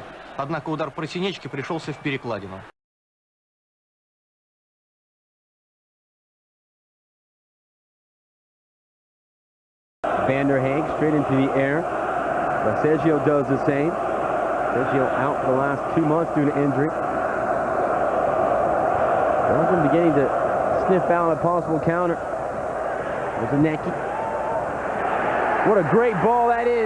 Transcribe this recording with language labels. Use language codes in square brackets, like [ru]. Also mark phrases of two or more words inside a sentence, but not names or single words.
[ru] Однако удар Просинечки пришелся в перекладину. [en] Van der Haag straight into the air. But Sergio does the same. Sergio out for the last 2 months due to injury. Belgium beginning to sniff out a possible counter. There's a Necki. What a great ball that is.